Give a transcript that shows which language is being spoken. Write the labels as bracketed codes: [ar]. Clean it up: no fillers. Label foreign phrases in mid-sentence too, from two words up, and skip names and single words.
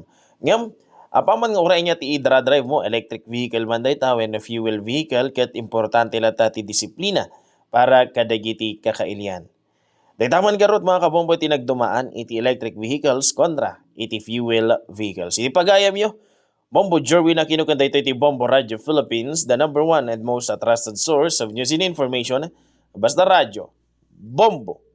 [ilo] Ngem apaman nga uray niya ti i-drive mo [en] electric vehicle [ilo] man dayta wenno [en] fuel vehicle [ilo] ket importante lata ti disiplina para kadagiti kakailian. Daytaman garot mga kabombo ti nagdumaan iti [en] electric vehicles [ilo] kontra iti [en] fuel vehicles. [ilo] Iti pagayam yo Bombo Jerwin na kinukan dayto iti Bombo Radio Philippines, [en] the #1 and most trusted source of news and information. [ilo] Basta radyo, Bombo